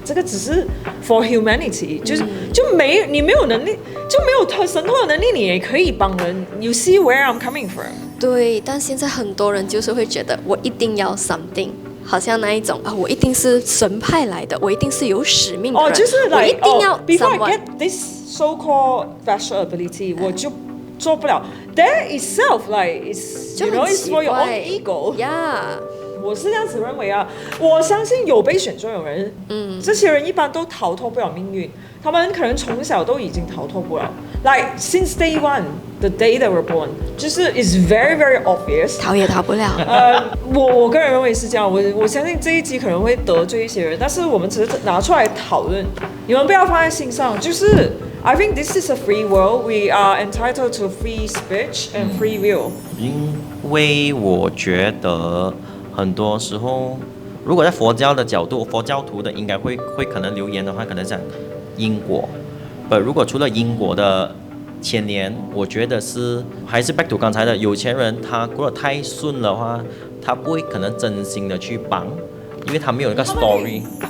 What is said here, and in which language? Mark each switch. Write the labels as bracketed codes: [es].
[zh] 这个只是 for humanity，就你没有能力，就没有神通的能力，你也可以帮人。 [en] You see where I'm coming from？ [zh] 对，但现在很多人就是会觉得我一定要 something。好像那一种我一定是神派来的，我一定是有使命的人，就是我一定要 [en] before I get this so-called special ability，我就做不了。 That itself like is you know it's for your own ego。Yeah，我是这样子认为啊。 [zh] 我相信有被选中的人，这些人一般都逃脱不了命运，他们可能从小都已经逃脱不了。 [en] Like since day one, the day they were born， 就是 is very very obvious， [zh] 逃也逃不了。我个人认为是这样。我相信这一集可能会得罪一些人，但是我们只是拿出来讨论，你们不要放在心上。 [en] 就是 I think this is a free world. We are entitled to free speech and free will。 [zh] 因为我觉得很多时候，如果在佛教的角度，佛教徒的应该会可能留言的话，可能讲因果。如果除了因果的牵连，我觉得是还是 back to 刚才的有钱人，他过得太顺的话，他不会可能真心的去帮，因为他没有一个 story。